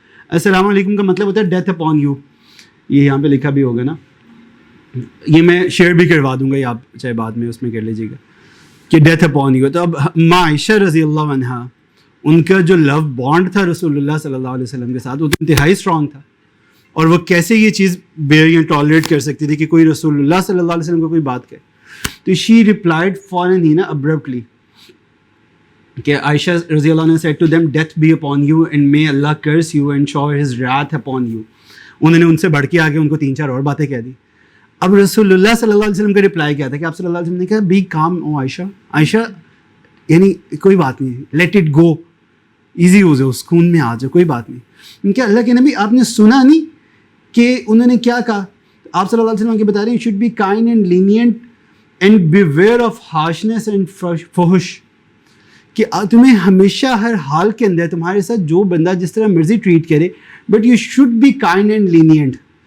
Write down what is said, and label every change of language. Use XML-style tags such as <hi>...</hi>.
<ur>السلام علیکم کا مطلب ہوتا ہے</ur> <en>Death upon you.</en> <ur>یہ یہاں پہ لکھا بھی ہوگا نا، یہ میں شیئر بھی کروا دوں گا، یہ آپ چاہے بعد میں اس میں کر لیجیے گا کہ ڈیتھ اپون یو. تو اب ماں عائشہ رضی اللہ عنہ، ان کا جو لو بانڈ تھا رسول اللہ صلی اللہ علیہ وسلم کے ساتھ وہ انتہائی اسٹرانگ تھا، اور وہ کیسے یہ چیز بیئر یا ٹالریٹ کر سکتی تھی کہ کوئی رسول اللہ صلی اللہ علیہ وسلم کو کوئی بات کہے. تو شی ریپلائڈ فوراً ہی نا ابرپٹلی کہ عائشہ رضی اللہ عنہ</ur> <en>said to them death be upon you and may Allah curse you and shower his wrath upon you.</en> <ur>انہوں نے ان سے بڑھ کے آگے ان کو 3-4 اور باتیں کہہ دی. اب رسول اللہ صلی اللہ علیہ وسلم کا رپلائی کیا تھا کہ آپ صلی اللہ علیہ وسلم نے کہا بی کام او عائشہ، یعنی کوئی بات نہیں،</ur> <en>let it go,</en> <ur>ایزی ہو جاؤ، سکون میں آ جاؤ، کوئی بات نہیں. ان کے اللہ کے نبی آپ نے سنا نہیں کہ انہوں نے کیا کہا؟ آپ صلی اللہ علیہ وسلم کے بتا رہے ہیں</ur> <en>should be kind and lenient and beware of harshness and fuhsh،</en> <ur>کہ تمہیں ہمیشہ ہر حال کے اندر تمہارے ساتھ جو بندہ جس طرح مرضی ٹریٹ کرے،</ur> <en>But you should be kind and lenient.</en>